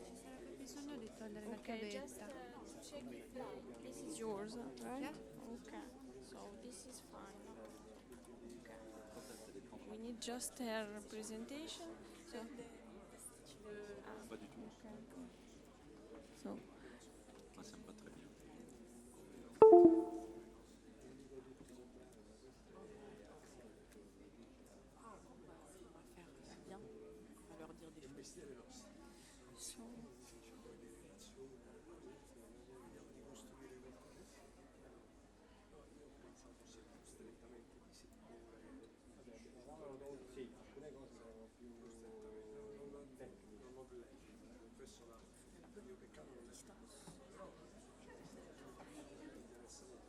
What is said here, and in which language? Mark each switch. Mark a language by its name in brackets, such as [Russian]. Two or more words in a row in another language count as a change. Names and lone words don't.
[Italian] Bisogno di togliere la [English] Okay, just [Italian] chiavetta. [English] check if this is yours, right? Yeah. Okay, so this is fine. Okay. We need just her presentation. So, [French] Pas du tout. [English] so [French] Moi ça me va très bien. bien, on va leur dire des choses. [English] So, [Italian] sì, alcune cose sono più tecniche, non più questo là, io peccato non è stato, però interessa